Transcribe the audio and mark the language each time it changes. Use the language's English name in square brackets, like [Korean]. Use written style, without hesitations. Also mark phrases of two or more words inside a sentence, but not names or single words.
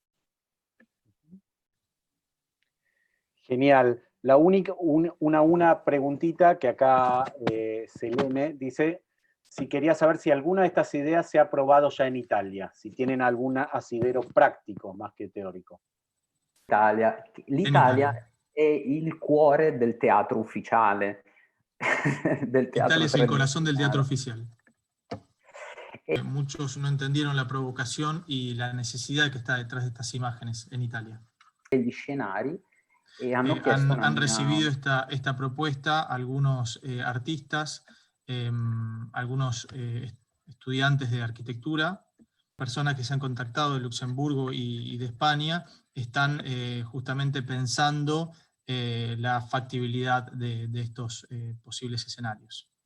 [Spanish] Genial. Una preguntita que acá Selene dice si quería saber si alguna de estas ideas se ha probado ya en Italia, si tienen algún asidero práctico más que teórico. [Italian] L'Italia è il cuore del teatro ufficiale. [Spanish] Italia es el corazón del teatro oficial. Muchos no entendieron la provocación y la necesidad que está detrás de estas imágenes en Italia. [Italian] Gli scenari e hanno chiesto una [Spanish] Han mia... recibido esta propuesta algunos artistas, algunos estudiantes de arquitectura, personas que se han contactado de Luxemburgo y de España, están justamente pensando la factibilidad de estos posibles escenarios.